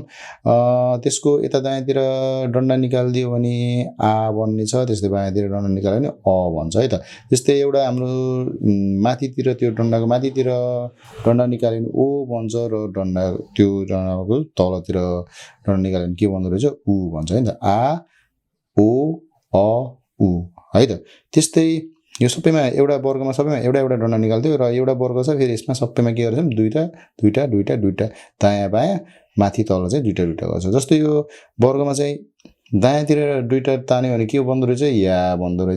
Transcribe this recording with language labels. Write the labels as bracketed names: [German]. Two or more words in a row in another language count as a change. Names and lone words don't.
[Nepali] त्यसको यता दायाँतिर डन्डा निकाल्दियो भने आ बन्ने छ, त्यस्तै बायाँतिर डन्डा निकाल्यो भने अ भन्छ है त। त्यस्तै एउटा हाम्रो माथितिर त्यो डन्डाको माथितिर डन्डा निकाल्यो भने ओ भन्छ र डन्डा त्यो डन्डाको तलतिर डन्डा निकाल्यो भने के भन्दो रहेछ उ भन्छ है त। आ, ओ, अ, उ है त। त्यस्तै यो सबैमा एउटा वर्गमा सबैमा एउटा डन्डा निकाल्थ्यो र एउटा वर्ग छ, फेरि यसमा सबैमा के गर्छौं दुईटा दायाँ बायाँ माथि तल चाहिँ दुईटा गर्छ। जस्तो यो वर्गमा चाहिँ दायाँतिर दुईटा तान्यो भने के बन्दो रहेछ या बन्दो रहेछ।